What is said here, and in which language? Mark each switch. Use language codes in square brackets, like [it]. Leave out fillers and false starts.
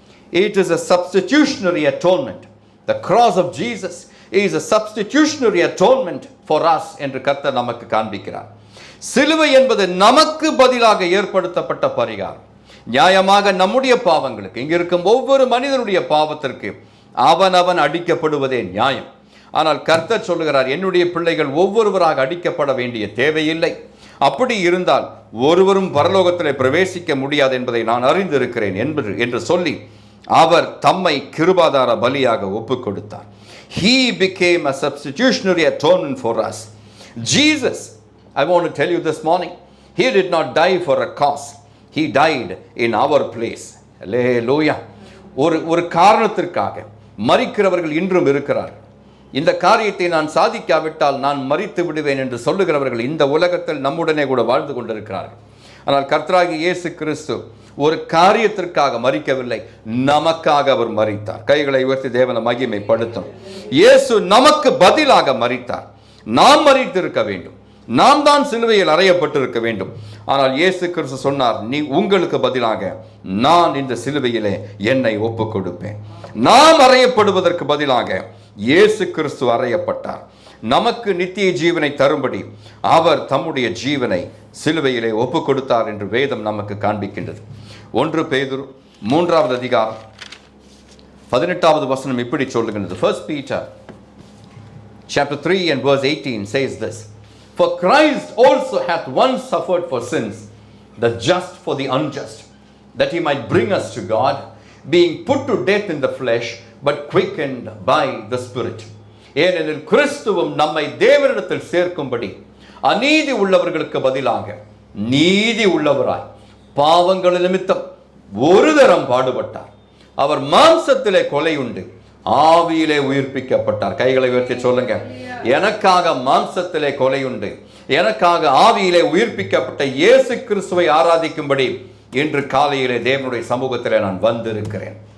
[en] It is a substitutionary atonement. The cross of Jesus is a substitutionary atonement for us [ta] என்று கர்த்தர் நமக்கு காண்பிக்கிறார். சிலுவை என்பது நமக்கு பதிலாக ஏற்படுத்தப்பட்ட பரிகாரம். நியாயமாக நம்முடைய பாவங்களுக்கு, இங்க இருக்கும் ஒவ்வொரு மனிதனுடைய பாவத்திற்கு அவன் அடிக்கப்படுவதே நியாயம். ஆனால் கர்த்தர் சொல்லுகிறார், என்னுடைய பிள்ளைகள் ஒவ்வொருவராக அடிக்கப்பட வேண்டிய தேவையில்லை. அப்படி இருந்தால் ஒருவரும் பரலோகத்தில் பிரவேசிக்க முடியாது என்பதை நான் அறிந்திருக்கிறேன் என்று சொல்லி அவர் தம்மை கிருபாதார பலியாக ஒப்புக் கொடுத்தார். [en] He became a substitutionary atonement for us. Jesus, I want to tell you this morning, he did not die for a cause. He died in our place. Hallelujah. [ta] ஒரு காரணத்திற்காக மரிக்கிறவர்கள் இன்றும் இருக்கிறார்கள். இந்த காரியத்தை நான் சாதிக்காவிட்டால் நான் மரித்து விடுவேன் என்று சொல்லுகிறவர்கள் இந்த உலகத்தில் நம்முடனே கூட வாழ்ந்து கொண்டிருக்கிறார்கள். ஆனால் கர்த்தராகிய இயேசு கிறிஸ்து ஒரு காரியத்திற்காக மரிக்கவில்லை, நமக்காக அவர் மரித்தார். கைகளை உயர்த்தி தேவனை மகிமைப்படுத்தும். இயேசு நமக்கு பதிலாக மரித்தார். நாம் மரித்திருக்க வேண்டும், நாம் தான் சிலுவையில் அறையப்பட்டிருக்க வேண்டும். ஆனால் இயேசு கிறிஸ்து சொன்னார், நீ உங்களுக்கு பதிலாக நான் இந்த சிலுவையிலே என்னை ஒப்புக் கொடுப்பேன். நாம் அறையப்படுவதற்கு பதிலாக இயேசு கிறிஸ்து அறையப்பட்டார். நமக்கு நித்திய ஜீவனை தரும்படி அவர் தம்முடைய ஜீவனை சிலுவையிலே ஒப்புக் கொடுத்தார் என்று வேதம் நமக்கு காண்பிக்கின்றது. 1 பேதுரு 3வது அதிகாரம் 18வது வசனம் இப்படி சொல்லுகிறது. [en] 1 Peter chapter 3 and verse 18 says this: For Christ also hath once suffered for sins, the just for the unjust, that he might bring us to God, being put to death in the flesh, but quickened by the Spirit. [ta] ஏனெனில் கிறிஸ்துவும் நம்மை தேவனிடத்தில் சேர்க்கும்படி அநீதி உள்ளவர்களுக்கு பதிலாக நீதி உள்ளவராய் பாவங்கள் நிமித்தம் ஒரு தரம் பாடுபட்டார். அவர் மாம்சத்திலே கொலை உண்டு, ஆவியிலே உயிர்ப்பிக்கப்பட்டார். கைகளை உயர்த்தி சொல்லுங்க, எனக்காக மாம்சத்திலே கொலை உண்டு, எனக்காக ஆவியிலே உயிர்ப்பிக்கப்பட்ட இயேசு கிறிஸ்துவை ஆராதிக்கும்படி இன்று காலையிலே தேவனுடைய சமூகத்திலே நான் வந்திருக்கிறேன்.